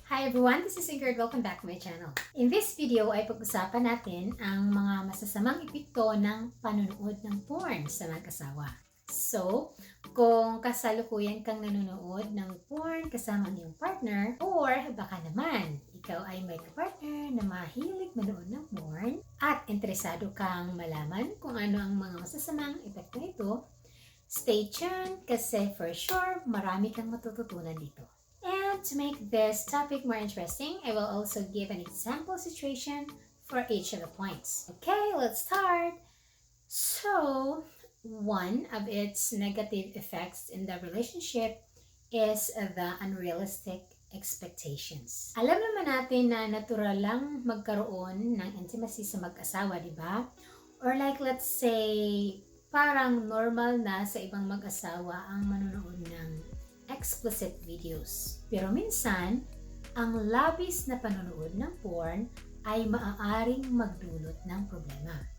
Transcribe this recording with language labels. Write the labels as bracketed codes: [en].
[en] Hi everyone, this is Ingrid. Welcome back to my channel. In this video [tl] ay pag-usapan natin ang mga masasamang epekto ng panonood ng porn sa mag-asawa. So, kung kasalukuyan kang nanonood ng porn kasama ang iyong partner, or baka naman ikaw ay may kapartner na mahilig manood ng porn at interesado kang malaman kung ano ang mga masasamang epekto nito, [en] stay tuned [tl] kasi [en] for sure [tl] marami kang matututunan dito. [en] And to make this topic more interesting, I will also give an example situation for each of the points. Okay, let's start. So, one of its negative effects in the relationship is the unrealistic expectations. [tl] Alam naman natin na natural lang magkaroon ng intimacy sa mag-asawa, di ba? [en] Or like let's say, [tl] parang normal na sa ibang mag-asawa ang manonood ng explicit videos. Pero minsan, ang labis na panonood ng porn ay maaaring magdulot ng problema.